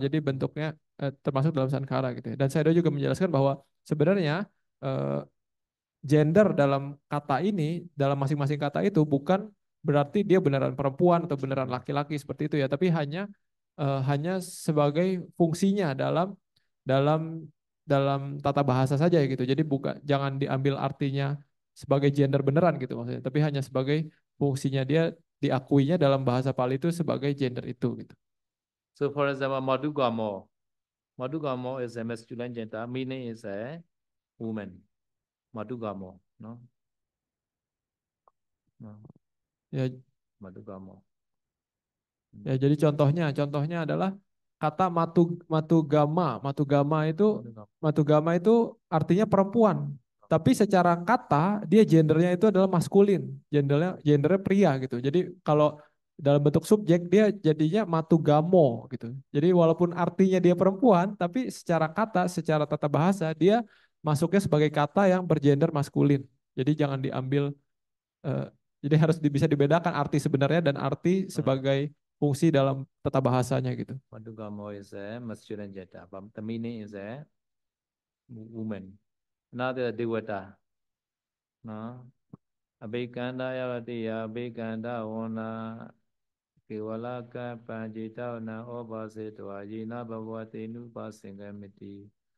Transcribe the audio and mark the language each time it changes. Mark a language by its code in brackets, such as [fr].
[id] Jadi bentuknya termasuk dalam Sankara gitu ya. Dan Sayadaw juga menjelaskan bahwa sebenarnya eh, gender dalam kata ini, dalam masing-masing kata itu bukan berarti dia beneran perempuan atau beneran laki-laki seperti itu ya, tapi hanya sebagai fungsinya dalam dalam dalam tata bahasa saja gitu. Jadi bukan, jangan diambil artinya sebagai gender beneran gitu maksudnya, tapi hanya sebagai fungsinya dia diakuinya dalam bahasa Pali itu sebagai gender itu gitu. [en] So for example, Madhugamo. Madhugamo is a masculine gender, meaning is a woman. Madhugamo, no? No, [id] Ya, [pi] Madhugamo. [id] ya, jadi contohnya adalah kata matugama. [pi] Madhugamo. [id] Matugama itu artinya perempuan. Tapi secara kata dia gendernya itu adalah maskulin, gendernya pria gitu. Jadi kalau dalam bentuk subjek dia jadinya matugamo gitu. Jadi walaupun artinya dia perempuan, tapi secara kata, secara tata bahasa dia masuknya sebagai kata yang bergender maskulin. Jadi jangan diambil eh, jadi harus bisa dibedakan arti sebenarnya dan arti sebagai fungsi dalam tata bahasanya gitu. [en] Madhugamo is a masculine gender, but the meaning is a woman. Another Devata, no? [pi] Abhikanda yavatiya, abhikanda ona, kevalaka panjita ona, obhasetva, yena bhavati nupasingamiti.